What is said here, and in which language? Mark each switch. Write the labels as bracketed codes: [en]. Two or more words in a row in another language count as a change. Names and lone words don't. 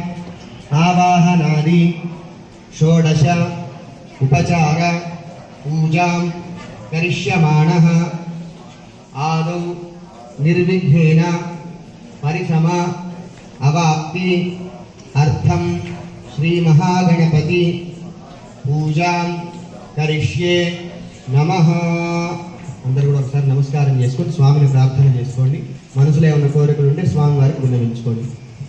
[sa] आवाहनादि षोडश उपचार पूजां करिष्यमाणः आदौ निर्विघ्नेन परिसम अवाप्ति अर्थं श्री महागणपति पूजां करिष्ये नमः। [te] అందరూ కూడా ఒకసారి నమస్కారం చేసుకొని స్వామిని ప్రార్థన చేసుకోండి. మనసులో ఏమైనా కోరికలు ఉంటే స్వామి వారికి విన్నవించుకోండి.